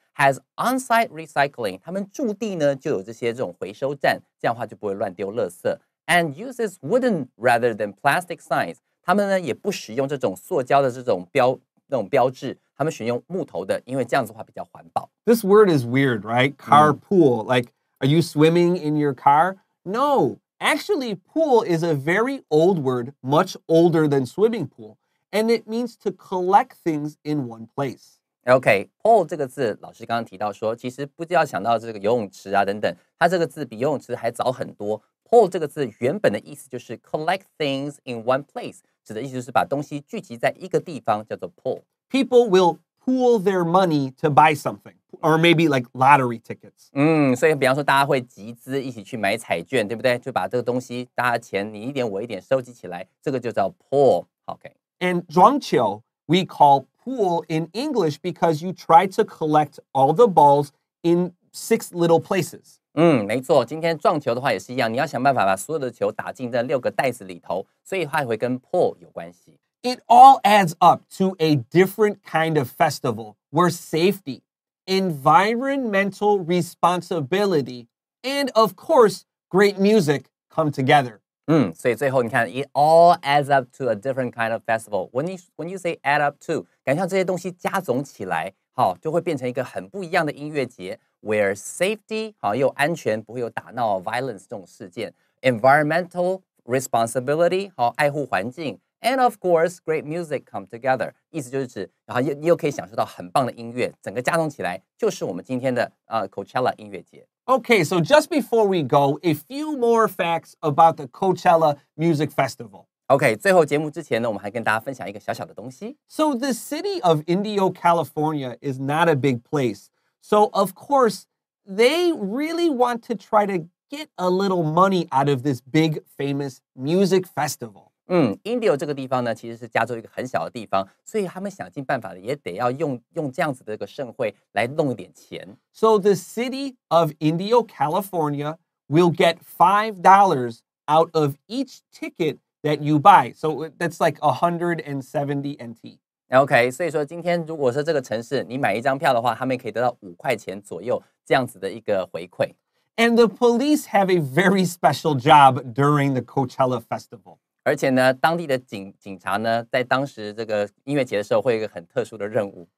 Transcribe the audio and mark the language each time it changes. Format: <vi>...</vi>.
<en>Has on-site recycling，</en> <zh>他们驻地呢就有这种回收站，这样的话就不会乱丢垃圾。</zh> <en>And uses wooden rather than plastic signs，</en> <zh>他们呢也不使用这种塑胶的这种标志，他们选用木头的，因为这样子的话比较环保。</zh> <en>This word is weird, right? Carpool. Like, are you swimming in your car? No. Actually, pool is a very old word, much older than swimming pool, and it means to collect things in one place.</en> <zh>OK，pool 这个字，老师刚刚提到说，其实不要想到这个游泳池啊等等，它这个字比游泳池还早很多。 pool 这个字原本的意思就是</zh> <en>collect things in one place，</en> <zh>指的意思就是把东西聚集在一个地方，叫做 pool。</zh> <en>People will pool their money to buy something, or maybe like lottery tickets.</en> <zh>所以比方说大家会集资一起去买彩券，对不对？就把这个东西，大家钱你一点我一点收集起来，这个就叫 pool。OK。</zh> <en>And 庄球 we call pool in English because you try to collect all the balls in 6 little places.</en> <zh>没错，今天撞球的话也是一样，你要想办法把所有的球打进这6个袋子里头，所以它也会跟 pool 有关系。</zh> <en>It all adds up to a different kind of festival where safety, environmental responsibility, and of course, great music come together.</en> <zh>所以最后你看</zh> <en>，it all adds up to a different kind of festival. When you say add up to，</en> <zh>感觉像这些东西加总起来，好，就会变成一个很不一样的音乐节。</zh> <en>Where safety</en> <zh>好又安全，不会有打闹 violence 这种事件。</zh> <en>Environmental responsibility</en> <zh>好爱护环境。</zh> <en>And of course, great music come together.</en> <zh>意思就是指，然后你又可以享受到很棒的音乐，整个加总起来就是我们今天的Coachella 音乐节。</zh> <en>Okay, so just before we go, a few more facts about the Coachella Music Festival.</en> <zh>OK， 最后节目之前呢，我们还跟大家分享一个小小的东西。</zh> <en>So the city of Indio, California is not a big place. So of course, they really want to try to get a little money out of this big famous music festival.</en> <zh>Indio 这个地方呢，其实是加州一个很小的地方，所以他们想尽办法的也得要用这样子的一个盛会来弄一点钱。</zh> <en>So the city of Indio, California will get $5 out of each ticket that you buy. So that's like 170 NT.</en> <zh>OK， 所以说今天如果是这个城市，你买一张票的话，他们可以得到5块钱左右这样子的一个回馈。</zh> <en>And the police have a very special job during the Coachella Festival.</en> <zh>而且呢，当地的警察呢，在当时这个音乐节的时候，会有一个很特殊的任务。</zh>